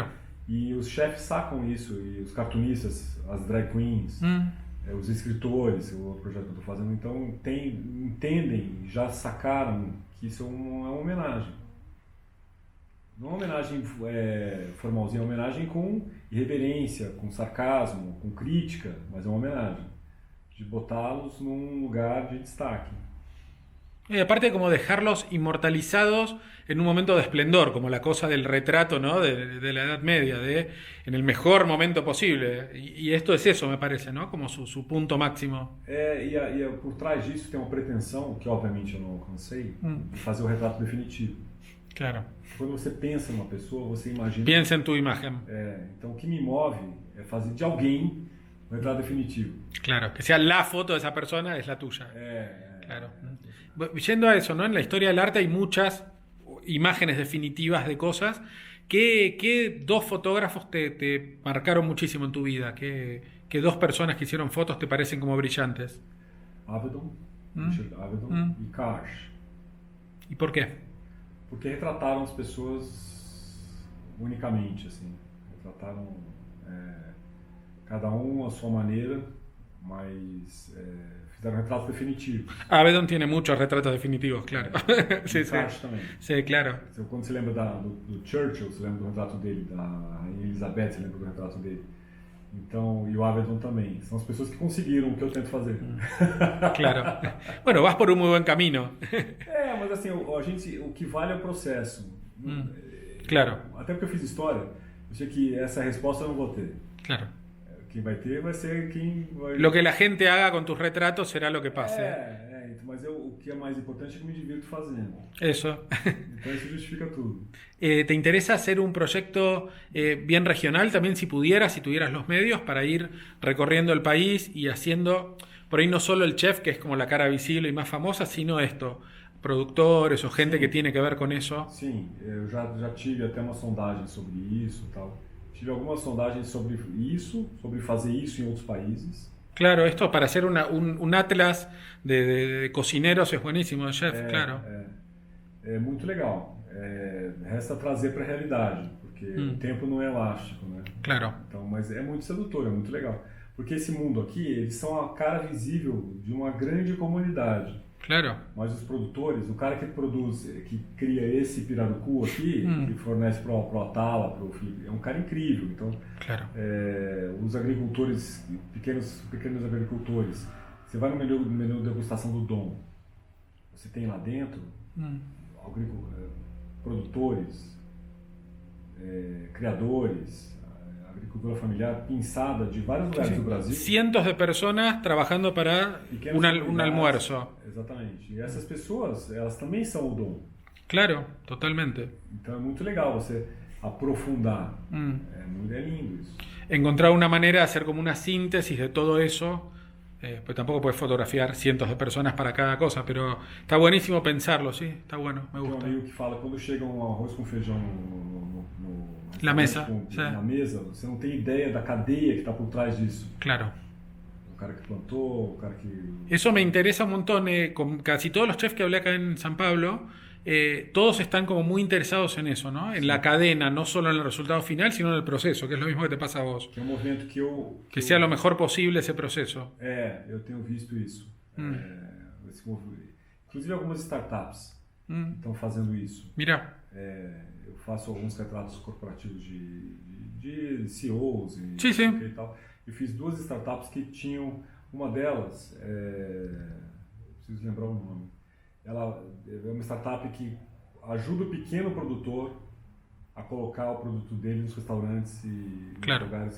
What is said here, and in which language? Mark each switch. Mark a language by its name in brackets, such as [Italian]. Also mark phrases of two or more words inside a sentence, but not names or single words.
[Portuguese] E os chefes sacam isso, e os cartunistas, as drag queens, os escritores, o projeto que eu estou fazendo, então entendem, já sacaram que isso é uma homenagem. Não é uma homenagem formalzinha, é uma homenagem com irreverência, com sarcasmo, com crítica, mas é uma homenagem. De botá-los num lugar de destaque. [Spanish] Y aparte como dejarlos inmortalizados en un momento de esplendor, como la cosa del retrato, ¿no? de la Edad Media, en el mejor momento posible. Y esto es eso, me parece, ¿no? Como su punto máximo. [Portuguese] Por trás disso tem uma pretensão, que obviamente eu não alcancei, de fazer o retrato definitivo. [Spanish] Claro. [Portuguese] Quando você pensa numa pessoa, você imagina... [Spanish] Piensa en tu imagen. [Portuguese] Então o que me move é fazer de alguém um retrato definitivo. [Spanish] Claro, que sea la foto de esa persona es la tuya. Claro. Yendo a eso, ¿no? En la historia del arte hay muchas imágenes definitivas de cosas. ¿Qué dos fotógrafos te marcaron muchísimo en tu vida? ¿Qué dos personas que hicieron fotos te parecen como brillantes? [Portuguese] Avedon, Richard Avedon e Karsh. [Spanish] ¿Y por qué? [Portuguese] Porque retrataram as pessoas unicamente, assim. Retrataram cada um a sua maneira, mas fizeram retratos definitivos. [Spanish] Avedon tiene muchos retratos definitivos, claro. Sí, sí. [Portuguese] Karsh também. [Spanish] Sí, claro. [Portuguese] Quando você lembra do Churchill, você lembra do retrato dele, da Rainha Elizabeth, você lembra do retrato dele. Então, e o Avedon também. São as pessoas que conseguiram o que eu tento fazer. [Spanish] Claro. Bueno, vas por un muy buen camino. [Portuguese] Mas assim, o que vale é o processo. [Spanish] Claro. [Portuguese] Até porque eu fiz história, eu sei que essa resposta eu não vou ter. [Spanish] Claro. [Portuguese] Quem vai ter vai ser quem vai... [Spanish] Lo que la gente haga con tus retratos será lo que pase. [Portuguese] Mas o que é mais importante é que eu me divirto fazendo. [Spanish] Eso. [Portuguese] Então isso justifica tudo. [Spanish] ¿Te interesa hacer un proyecto bien regional también si pudieras, si tuvieras los medios para ir recorriendo el país y haciendo, por ahí no solo el chef, que es como la cara visible y más famosa, sino esto, productores o gente que tiene que ver con eso? [Portuguese] Sim, eu já tive até uma sondagem sobre isso e tal. Tive algumas sondagens sobre isso, sobre fazer isso em outros países. [Spanish] Claro, esto para hacer un atlas de cocineros es buenísimo, chef, claro. [Portuguese] É muito legal. Resta trazer para a realidade, porque o tempo não é elástico, né? [Spanish] Claro. [Portuguese] Então, mas é muito sedutor, é muito legal. Porque esse mundo aqui, eles são a cara visível de uma grande comunidade. [Spanish] Claro. [Portuguese] Mas os produtores, o cara que produz, que cria esse pirarucu aqui, que fornece pro Atala, pro Felipe, é um cara incrível. Então, [Spanish] claro. [Portuguese] Os agricultores, pequenos agricultores, você vai no menu de degustação do Dom, você tem lá dentro produtores, criadores, agricultura familiar pinçada de vários lugares do Brasil. [Spanish] Cientos de personas trabajando para un almuerzo. [Portuguese] Exatamente. E essas pessoas, elas também são o dom. [Spanish] Claro, totalmente. [Portuguese] Então é muito legal você aprofundar. É lindo isso. [Spanish] Encontrar una manera de hacer como una síntesis de todo eso. Pues tampoco puedes fotografiar cientos de personas para cada cosa, pero está buenísimo pensarlo, sí, está bueno, me gusta. [Portuguese] Tem um amigo que fala, quando chega arroz com feijão na mesa, na mesa, você não tem ideia da cadeia que está por trás disso. [Spanish] Claro. [Portuguese] O cara que plantou, o cara que... [Spanish] Eso me interesa un montón, con casi todos los chefs que hablé acá en San Pablo, todos están como muy interesados en eso, ¿no? En la cadena, no solo en el resultado final, sino en el proceso, que es lo mismo que te pasa a vos. [Portuguese] Que é um movimento [Spanish] Que sea lo mejor posible esse proceso. [Portuguese] Eu tenho visto isso. Inclusive algumas startups estão fazendo isso. [Spanish] Mira. [Portuguese] Eu faço alguns retratos corporativos de CEOs e tal. Eu fiz 2 startups que tinham, uma delas, preciso lembrar o nome, ela é uma startup que ajuda o pequeno produtor a colocar o produto dele nos restaurantes e nos lugares.